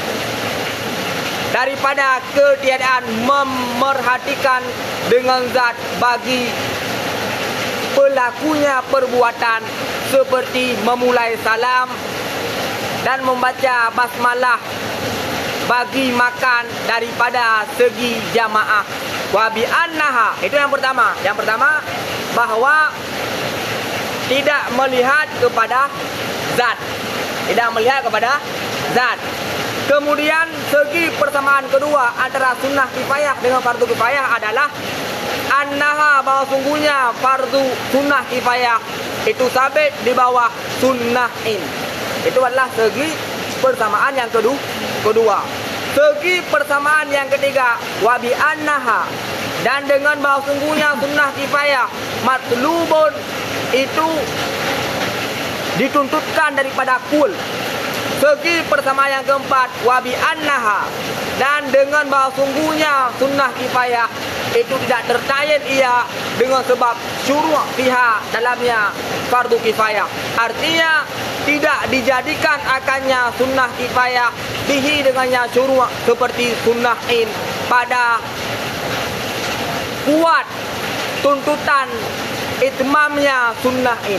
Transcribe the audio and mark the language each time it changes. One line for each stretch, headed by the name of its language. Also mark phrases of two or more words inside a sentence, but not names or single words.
Malay: daripada ketiadaan memerhatikan dengan zat bagi pelakunya perbuatan, seperti memulai salam dan membaca basmalah bagi makan daripada segi jamaah.
Arabic: وبأنها,
Malay: itu yang pertama. Yang pertama, bahawa tidak melihat kepada zat. Tidak melihat kepada zat. Kemudian segi persamaan kedua antara sunnah kifayah dengan fardu kifayah adalah annaha, bahawa sungguhnya fardu sunnah kifayah itu sabit di bawah sunnahin. Itu adalah segi persamaan yang kedua. Segi persamaan yang ketiga,
Arabic: وبأنها,
Malay: dan dengan bahawa sungguhnya sunnah kifayah matlubun itu dituntutkan daripada kul. Segi persamaan yang keempat,
Arabic: وبأنها,
Malay: dan dengan bahawa sungguhnya sunnah kifayah itu tidak tertayin ia dengan sebab
Arabic: شروع فيها
Malay: dalamnya fardu kifayah. Artinya tidak dijadikan akannya sunnah kifayah bihi dengannya syuru' seperti sunnah in pada kuat tuntutan itmamnya sunnahin.